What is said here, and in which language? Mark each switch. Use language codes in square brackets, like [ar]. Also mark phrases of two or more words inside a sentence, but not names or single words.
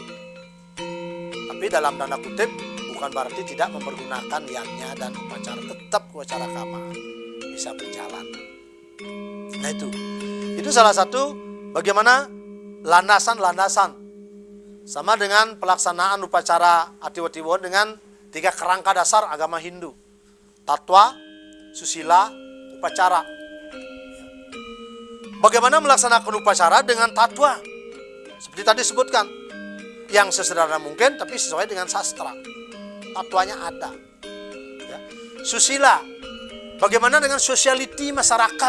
[id] Tapi dalam tanda kutip bukan berarti tidak mempergunakan yagnya dan upacara, tetap upacara kama bisa berjalan. Nah itu salah satu bagaimana landasan-landasan sama dengan pelaksanaan upacara Atiwatiwo dengan 3 kerangka dasar agama Hindu: tatwa, susila, upacara. Bagaimana melaksanakan upacara dengan tatwa? Seperti tadi sebutkan, yang sesederhana mungkin tapi sesuai dengan sastra. Tatwanya ada. Ya. Susila, bagaimana dengan sociality masyarakat?